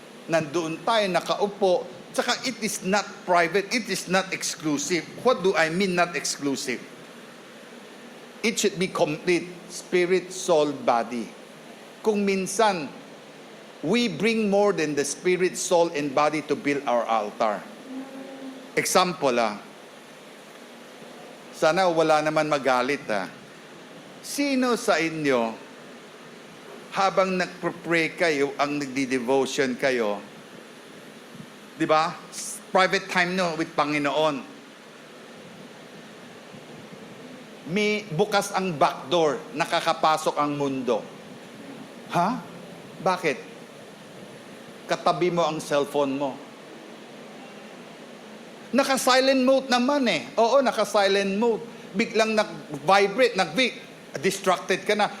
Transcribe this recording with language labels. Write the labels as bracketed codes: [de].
[tl] Nandoon tayo, nakaupo. Tsaka [en] it is not private. It is not exclusive. What do I mean not exclusive? It should be complete. Spirit, soul, body. [tl] Kung minsan, [en] we bring more than the spirit, soul, and body to build our altar. Example, sana wala naman magalit, Sino sa inyo, habang nagpre-pray kayo, ang nagdi-devotion kayo, di ba? Private time no with [tl] Panginoon. May bukas ang back door, nakakapasok ang mundo. Ha? Bakit? Katabi mo ang cellphone mo. Naka-silent mode naman eh. Oo, naka-silent mode. Biglang nag-vibrate, distracted ka na.